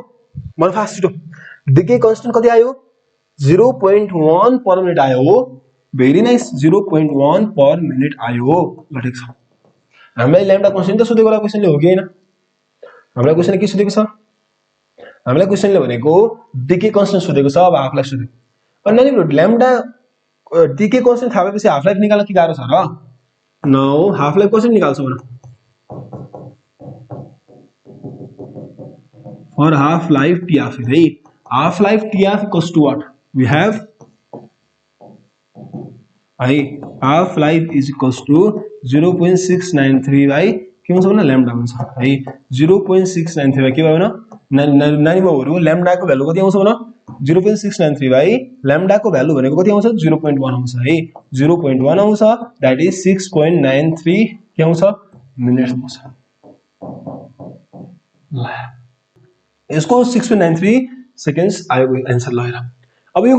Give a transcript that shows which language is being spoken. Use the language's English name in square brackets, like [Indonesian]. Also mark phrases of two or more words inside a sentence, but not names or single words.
[Nepali] मलाई फास्ट छिटो [English] decay constant [Nepali] कति आयो 0.1 [English] per minute [Nepali] आयो हो [English] very nice [Nepali] 0.1 [English] per minute [Nepali] आयो ल ठीक छ हामीलाई [English] lambda constant [Nepali] त सोधेको क्वेशनले हो कि हैन हामीलाई क्वेशनले के सोधेको छ हामीलाई क्वेशनले भनेको [English] decay constant [Nepali] सोधेको छ अब [English] half life [Nepali] सोधेको अनि नानीहरु [English] lambda decay constant [Nepali] थाहा भएपछि [English] half life [Nepali] निकाल्न के गाह्रो छ र नो [English] half life [Nepali] कसरी निकाल्छौ भन [English] for half life tf है half life tf equals to what we have है half life is equals to [Nepali] 0.693 बाइ के हुन्छ भने ल्याम्डा हुन्छ है 0.693 बाइ के भयो न नानी बाबुहरु ल्याम्डा को भ्यालु कति आउँछ भन 0.693 बाइ ल्याम्डा को भ्यालु भनेको कति आउँछ 0.1 आउँछ है 0.1 आउँछ [English] that is [Nepali] 6.93 के आउँछ मिनेट्स आउँछ ल यसको 6.93 सेकेन्ड्स आयो आन्सर ल हेर अब यो